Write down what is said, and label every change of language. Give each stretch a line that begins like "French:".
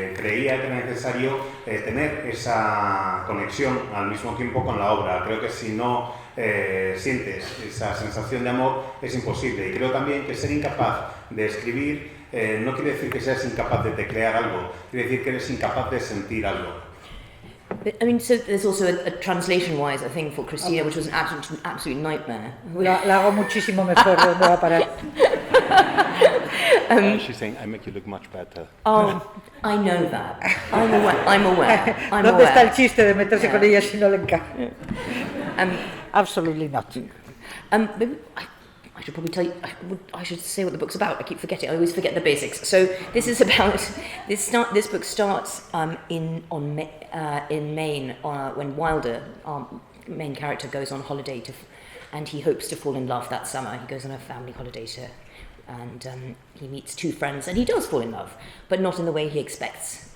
Spanish: Creía que era necesario tener esa conexión al mismo tiempo con la obra. Creo que si no sientes esa sensación de amor es imposible. Y creo también que ser incapaz de escribir no quiere decir que seas incapaz de teclear algo, quiere decir que eres incapaz de sentir algo.
English: But, I mean, so there's also a translation-wise a thing for Christina, which was an absolute nightmare.
Spanish: La hago muchísimo mejor, ¿dónde va a parar?
English: She's saying, I make you look much better. Oh, I know that. I'm aware.
Spanish: ¿Dónde está el chiste de meterse con ella si no le encaja?
English: Absolutely not. Maybe I should probably tell you. I should say what the book's about. I keep forgetting. I always forget the basics. So this is about this book starts in Maine when Wilder, our main character, goes on holiday and he hopes to fall in love that summer. He goes on a family holiday and he meets two friends and he does fall in love, but not in the way he expects.